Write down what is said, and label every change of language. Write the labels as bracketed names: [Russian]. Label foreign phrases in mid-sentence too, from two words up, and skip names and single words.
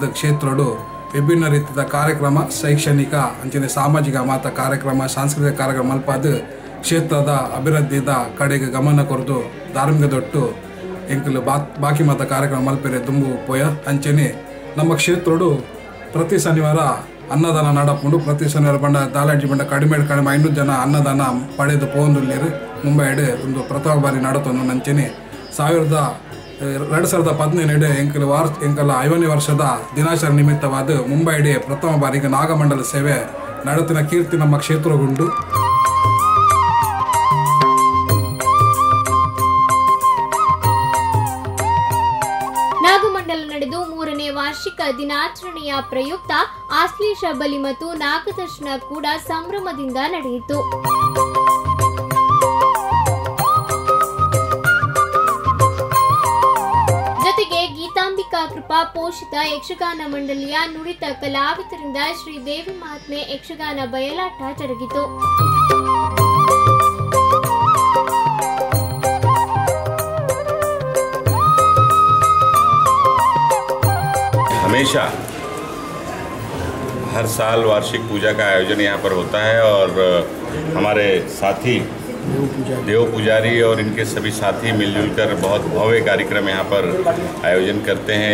[Tulu] ಕ್ಷೇತ್ರಡು ವಿಭಿನ್ನ ರೀತಿಯ ಕಾರ್ಯಕ್ರಮ, ಶೈಕ್ಷಣಿಕ ಅಂಚನೆ ಸಾಮಾಜಿಕ ಮಾತ ಕಾರ್ಯಕ್ರಮ, ಸಾಂಸ್ಕೃತಿಕ ಕಾರ್ಯಕ್ರಮ ಮಲ್ಪಾದು ಕ್ಷೇತ್ರದ ಅಭಿವೃದ್ಧಿದ ಕಡೆಗೆ ಗಮನ ಕೊರದು ಧಾರ್ಮಿಕ ದೊಟ್ಟು ಎಂಕಲು ಬಾಕಿ ಮಾತ ಕಾರ್ಯಕ್ರಮ ಮಲ್ಪೆರೆ ತುಂಬು ಪೋಯ. ಅಂಚನೆ ನಮ್ಮ ಕ್ಷೇತ್ರಡು ಪ್ರತಿ ಶನಿವಾರ ಅನ್ನದಾನ ನಡಪುಂಡು. ಪ್ರತಿ ಶನಿವಾರ ಬಂಡ ದಾಲಾಜಿ ಬಂಡ ಕಡಿಮೆ 500 ಜನ ಅನ್ನದಾನ ಪಡೆದು ಪೋಂದುಲ್ಲೇರು. ಮುಂಬೈಡ್ ಒಂದು ಪ್ರಥಮ ಬಾರಿ ನಡತೊಂದು. ನಂಚನೆ 2017 ಎಂಕಲ 5ನೇ ವರ್ಷದ ದಿನಾಚರಣೆ ನಿಮಿತ್ತವಾದ ಮುಂಬೈಡೆ ಪ್ರಥಮ ಬಾರಿಗೆ ನಾಗಮಂಡಲ ಸೇವೆ ನಡೆತಿನ ಕೀರ್ತಿ ನಮ್ಮ ಕ್ಷೇತ್ರಗುಂಡು. [Kannada] ನಾಗಮಂಡಲ ನಡೆದು 3ನೇ ವಾರ್ಷಿಕ ದಿನಾಚರಣೆಯ ಪ್ರಯುಕ್ತ ಆಶ್ಲೇಷ ಬಲಿ ಮತ್ತು ನಾಗದರ್ಶನ ಕೂಡ ಸಂಭ್ರಮದಿಂದ ನಡೆಯಿತು. ಜೊತೆಗೆ ಗೀತಾಂಬಿಕಾ ಕೃಪಾ ಪೋಷಿತ ಯಕ್ಷಗಾನ ಮಂಡಳಿಯ ನುರಿತ ಕಲಾವಿದರಿಂದ ಶ್ರೀದೇವಿ ಮಹಾತ್ಮೆ ಯಕ್ಷಗಾನ ಬಯಲಾಟ ಜರುಗಿತು. [Hindi] हमेशा हर साल वार्षिक पूजा का आयोजन यहाँ पर होता है और हमारे साथी देव पुजारी और इनके सभी साथी मिलजुल कर बहुत भव्य कार्यक्रम यहाँ पर आयोजन करते हैं.